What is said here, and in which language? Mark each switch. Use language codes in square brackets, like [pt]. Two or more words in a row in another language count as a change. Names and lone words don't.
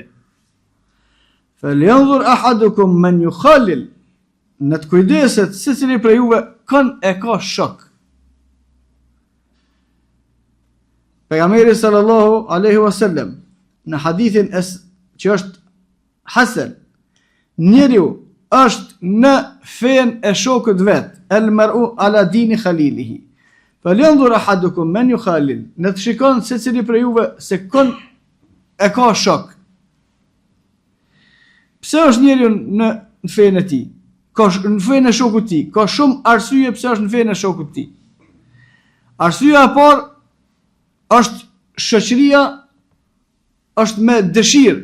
[ar] فلينظر أحدكم من يخالل, [sq] në të kujdeset secili prej juve kën e ka shok. Pejgamberi [ar] صلى الله عليه وسلم [sq] në hadithin që është hasan, njeriu është në fen e shokët vet, [ar] المرء على دين خليله. فلينظر أحدكم من يخالل, [sq] në të shikon secili prej juve se kën e ka shok. Pse është njeriu në fen e tij? Ka në fen e shokut të tij, ka shumë arsye pse është në fen e shokut të tij. Arsyeja e parë është shoqëria, është me dëshirë.